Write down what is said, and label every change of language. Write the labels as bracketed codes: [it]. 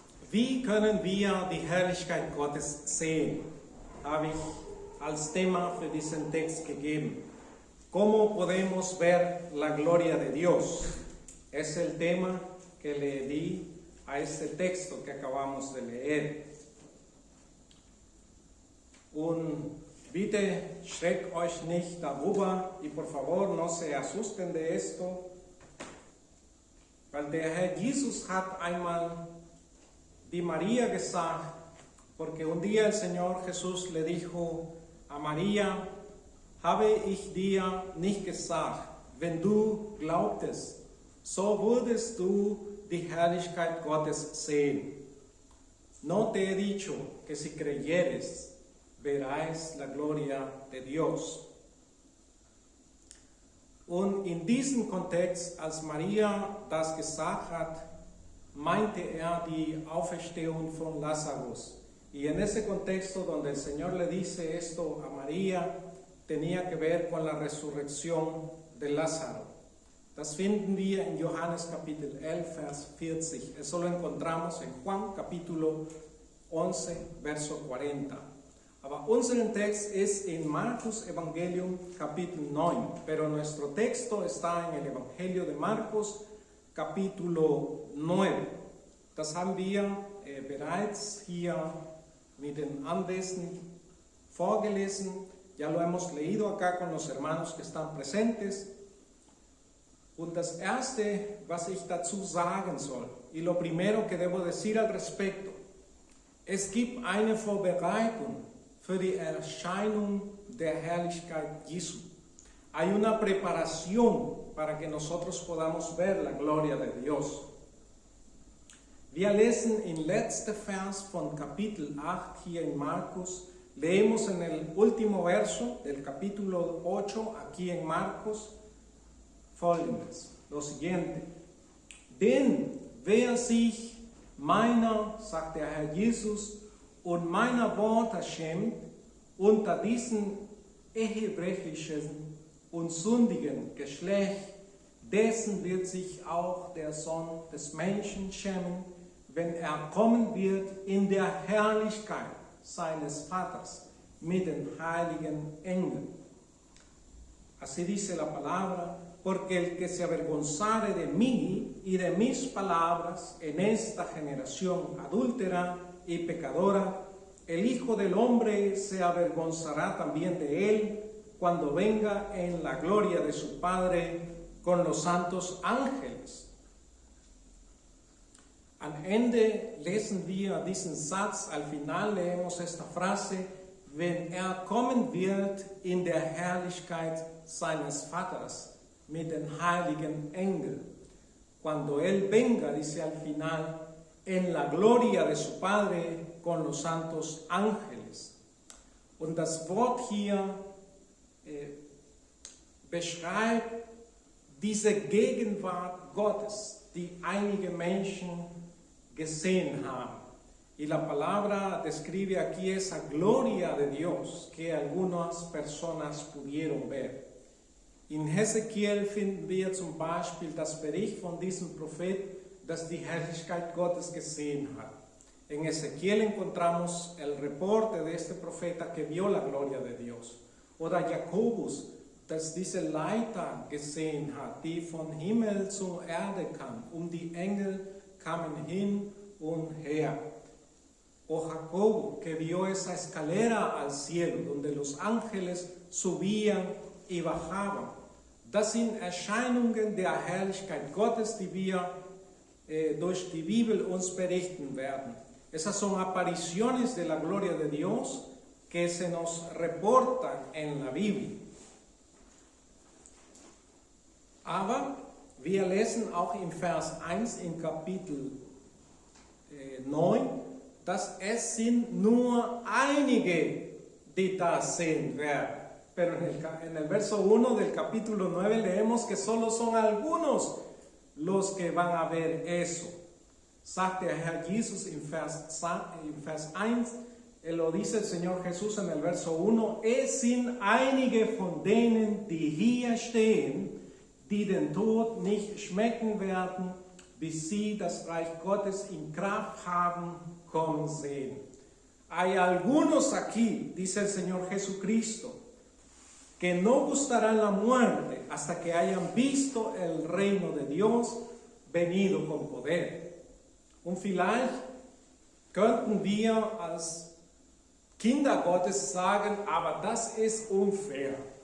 [de] Wie können wir die Herrlichkeit Gottes sehen? Habe ich als Thema für diesen Text gegeben. [es] ¿Cómo podemos ver la gloria de Dios? Es el tema que le di a este texto que acabamos de leer. [de] Und bitte schreckt euch nicht darüber [es] y por favor no se asusten de esto, [de] weil der Herr Jesus hat einmal die María gesagt, [es] porque un día el Señor Jesús le dijo a María, [de] habe ich dir nicht gesagt, wenn du glaubtest, so würdest du die Herrlichkeit Gottes sehen. [es] No te he dicho que si creyeres, verás la gloria de Dios. [de] Und in diesem Kontext, als Maria das gesagt hat, meinte die Auferstehung von Lazarus. [es] Y en ese contexto donde el Señor le dice esto a María, tenía que ver con la resurrección de Lázaro. [de] Das finden wir en Johannes Kapitel 11, Vers 40. [es] Eso lo encontramos en Juan Capítulo 11, Verso 40. [de] Aber unser Text ist in Markus Evangelium Kapitel 9, [es] pero nuestro texto está en el Evangelio de Marcos Capítulo 9. [de] Das haben wir bereits hier mit den Anwesenden vorgelesen. [es] Ya lo hemos leído acá con los hermanos que están presentes. [de] Und das erste, was ich dazu sagen soll, [es] y lo primero que debo decir al respecto, [de] es gibt eine Vorbereitung für die Erscheinung der Herrlichkeit Jesu. [es] Hay una preparación para que nosotros podamos ver la gloria de Dios. [de] Wir lesen in letzter Vers von Kapitel 8 hier in Markus, [es] leemos en el último verso del capítulo 8 aquí en Marcos [de] folgendes, [es] lo siguiente. [de] Denn wer sich meiner, sagt der Herr Jesus, und meiner Worte schämt, unter diesen ehebrechlichen und sündigen Geschlecht, dessen wird sich auch der Sohn des Menschen schämen, wenn er kommen wird in der Herrlichkeit seines Vaters mit den heiligen Engeln. [es] Así dice la palabra, porque el que se avergonzare de mí y de mis palabras en esta generación adúltera y pecadora, el Hijo del Hombre se avergonzará también de él cuando venga en la gloria de su Padre con los santos ángeles. [de] Am Ende lesen wir diesen Satz, [es] al final leemos esta frase, [de] wenn er kommen wird in der Herrlichkeit seines Vaters mit den heiligen Engeln. [es] Cuando él venga, dice al final, en la gloria de su Padre con los santos ángeles. [de] Und das Wort hier beschreibt diese Gegenwart Gottes, die einige Menschen gesehen haben. [es] Y la palabra describe aquí esa gloria de Dios que algunas personas pudieron ver. [de] In Hesekiel finden wir zum Beispiel das Bericht von diesem Prophet, das die Herrlichkeit Gottes gesehen hat. [es] En Ezequiel encontramos el reporte de este profeta que vio la gloria de Dios. [de] Oder Jakobus, das diese Leiter gesehen hat, die von Himmel zur Erde kam, die Engel kamen hin und her. [es] O Jacobo, que vio esa escalera al cielo, donde los ángeles subían y bajaban. [de] Das sind Erscheinungen der Herrlichkeit Gottes, die wir durch die Bibel uns berichten werden. [es] Esas son apariciones de la gloria de Dios que se nos reportan en la Biblia. [de] Aber wir lesen auch im Vers 1 in Kapitel 9, dass es sind nur einige, die das sehen werden. [es] Pero en el verso 1 del capítulo 9 leemos que solo son algunos los que van a ver eso. [de] Sagt der Herr Jesus in Vers 1, [es] lo dice el Señor Jesús en el verso 1, [de] es sind einige von denen, die hier stehen, die den Tod nicht schmecken werden, bis sie das Reich Gottes in Kraft haben kommen sehen. [es] Hay algunos aquí, dice el Señor Jesucristo, que no gustarán la muerte hasta que hayan visto el reino de Dios venido con poder. [de] Und vielleicht könnten wir als Kinder Gottes sagen, aber das ist unfair.